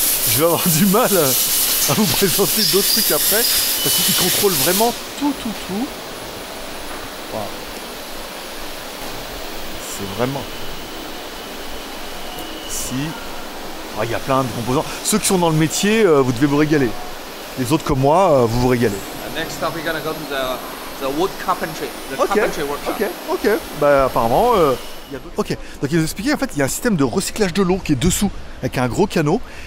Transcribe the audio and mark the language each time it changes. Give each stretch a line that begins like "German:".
French: Je vais avoir du mal à vous présenter d'autres trucs après, parce qu'ils contrôlent vraiment tout. Wow. C'est vraiment... Ici, il y a plein de composants. Ceux qui sont dans le métier, vous devez vous régaler. Les autres comme moi, vous vous régalez.
English: Next up, we're gonna go to the wood carpentry, carpentry workshop.
French: Ok. Bah apparemment, il y a d'autres. Ok. Donc ils nous expliquaient en fait, il y a un système de recyclage de l'eau qui est dessous, avec un gros canot.